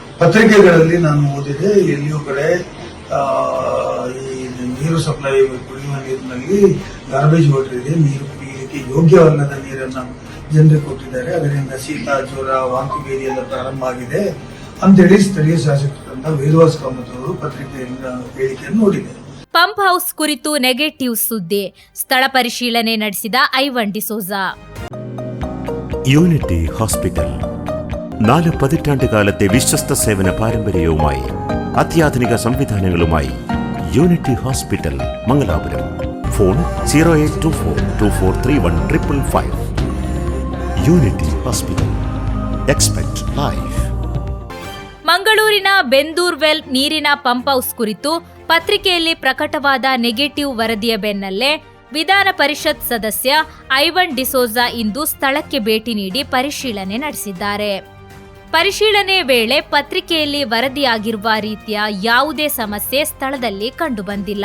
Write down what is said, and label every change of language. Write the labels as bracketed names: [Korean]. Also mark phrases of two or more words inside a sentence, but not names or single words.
[Kannada] ಪತ್ರಿಕೆಗಳಲ್ಲಿ ನಾನು ಓದಿದೆ, ಎಲ್ಲಿಯೂ ಕಡೆ ಈ ನೀರು ಸಪ್ಲೈ ಕುಡಿಯುವ ನೀರಿನಲ್ಲಿ [English] garbage water [Kannada] ಇದೆ, ನೀರು ಕುಡಿಯಲಿಕ್ಕೆ ಯೋಗ್ಯವಲ್ಲದ ನೀರನ್ನು ಜನರಿಗೆ ಕೊಟ್ಟಿದ್ದಾರೆ, ಅದರಿಂದ ಶೀತ, ಜ್ವರ, ವಾಂತಿ ಭೇದಿ ಎಲ್ಲ ಪ್ರಾರಂಭ ಆಗಿದೆ ಅಂತೇಳಿ ಸ್ಥಳೀಯ ಶಾಸಕರಾದ ವೇದವಾಸ್ ಕಾಮತ್ ಅವರು ಪತ್ರಿಕೆಯಲ್ಲಿ ಹೇಳಿಕೆಯನ್ನು ನೋಡಿದೆ. [English] pump house [Kannada] ಕುರಿತು ನೆಗೆಟಿವ್ ಸುದ್ದಿ, ಸ್ಥಳ ಪರಿಶೀಲನೆ ನಡೆಸಿದ ಐವನ್ ಡಿಸೋಜಾ. [Malayalam] യൂണിറ്റി ഹോസ്പിറ്റൽ 4 പതിറ്റാണ്ടുകാലത്തെ വിശ്വസ്ത സേവന പാരമ്പര്യവുമായി അത്യാധുനിക സംവിധാനങ്ങളുമായി യൂണിറ്റി ഹോസ്പിറ്റൽ മംഗലാപുരം. ഫോൺ 0824243155. [English] Unity Hospital. Expect Life. [Kannada] ಮಂಗಳೂರಿನ ಬೆಂದೂರ್ವೆಲ್ ನೀರಿನ [English] pump house [Kannada] ಕುರಿತು ಪತ್ರಿಕೆಯಲ್ಲಿ ಪ್ರಕಟವಾದ ನೆಗೆಟಿವ್ ವರದಿಯ ಬೆನ್ನಲ್ಲೇ ವಿಧಾನ ಪರಿಷತ್ ಸದಸ್ಯ ಐವನ್ ಡಿಸೋಜಾ ಇಂದು ಸ್ಥಳಕ್ಕೆ ಭೇಟಿ ನೀಡಿ ಪರಿಶೀಲನೆ ನಡೆಸಿದ್ದಾರೆ. ಪರಿಶೀಲನೆ ವೇಳೆ ಪತ್ರಿಕೆಯಲ್ಲಿ ವರದಿಯಾಗಿರುವ ರೀತಿಯ ಯಾವುದೇ ಸಮಸ್ಯೆ ಸ್ಥಳದಲ್ಲಿ ಕಂಡುಬಂದಿಲ್ಲ.